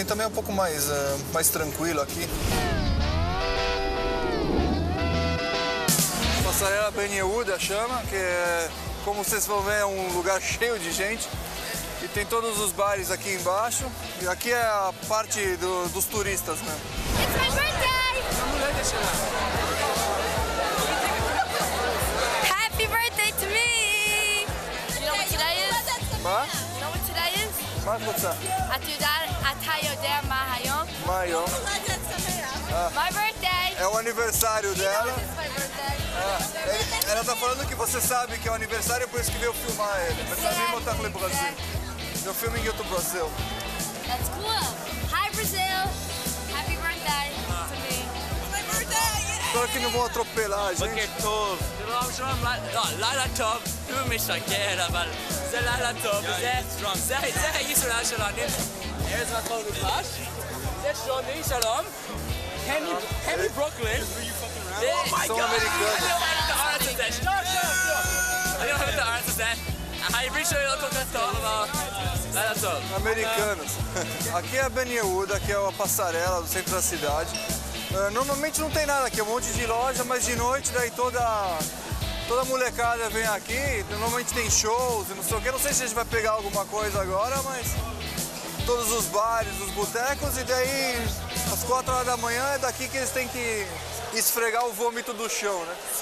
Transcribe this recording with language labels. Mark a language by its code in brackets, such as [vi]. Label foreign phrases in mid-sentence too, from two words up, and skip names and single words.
[pt] Também é um pouco mais tranquilo aqui. Passarela Ben Yehuda chama, que é, como vocês vão ver, é um lugar cheio de gente. E tem todos os bares aqui embaixo. E aqui é a parte dos turistas, né? [en] It's my birthday! Happy birthday to me! You know what today is? מה? You know what today is? [he] מה את רוצה? אתה יודע מה היום? מה היום? [en] My birthday! [pt] É o aniversário dela. [en] It's my birthday. [pt] Ela tá falando que você sabe que é o aniversário, por isso que veio filmar ele. Mas também botar no Brasil. Eu filme em outro Brasil. [en] That's cool. Hi, Brazil. Happy birthday to me. My birthday! [pt] Espero que não vão atropelar a gente. [he] בוקר טוב. שלום, לילה טוב. הוא משקר, אבל זה לילה טוב, זה הישראל שלנו. ארז מקום נדבש. זה שוני, שלום. הנרי ברוקלין. [pt] São americanos. [he] אני אוהב את הארץ הזה. העברית שלי לא כל כך טוב, אבל לילה טוב. [pt] Americanos. Aqui é a Ben Yehuda, aqui é a passarela do centro da cidade. Normalmente não tem nada aqui, é um monte de loja, mas de noite daí toda molecada vem aqui, normalmente tem shows e não sei o que. Não sei se a gente vai pegar alguma coisa agora, mas todos os bares, os botecos, e daí às 4 horas da manhã é daqui que eles têm que esfregar o vômito do chão, né?